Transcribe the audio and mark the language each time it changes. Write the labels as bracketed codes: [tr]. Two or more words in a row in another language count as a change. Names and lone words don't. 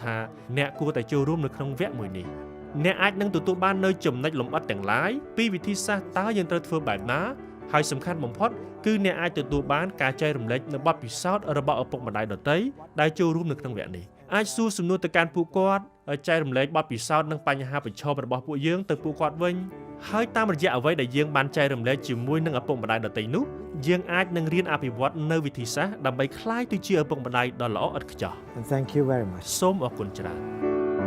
[km] ថាអ្នកគួរតែចូលរួមនៅក្នុងវគ្គមួយនេះអ្នកអាចនឹងទទួលបាននូវចំណុចលម្អិតទាំងឡាយពីវិធីសាស្ត្រតើយើងត្រូវធ្វើបែបណាហើយសំខាន់បំផុតគឺអ្នកអាចទទួលបានការចែករំលែកនៅបទពិសោធន៍របស់ឪពុកម្ដាយដទៃដែលចូលរួមនៅក្នុងវគ្គនេះអាចសួរសំណួរទៅកាន់ពួកគាត់ចែករំលែកបទពិសោធន៍និងបញ្ហាប្រឈមរបស់ពួកយើងទៅពួកគាត់វិញហើយតាមរយៈអ្វីដែលយើងបានចែករំលែកជាមួយនឹងឪពុកម្ដាយដទៃនោះយើងអាចនឹងរៀនអភិវឌ្ឍនៅវិធីសាស្ត្រដើម្បីក្លាយទៅជាឪពុកម្ដាយដ៏ល្អឥតខ្ចោះ [en] Thank you very much [km] សូមអរគុណច្រើន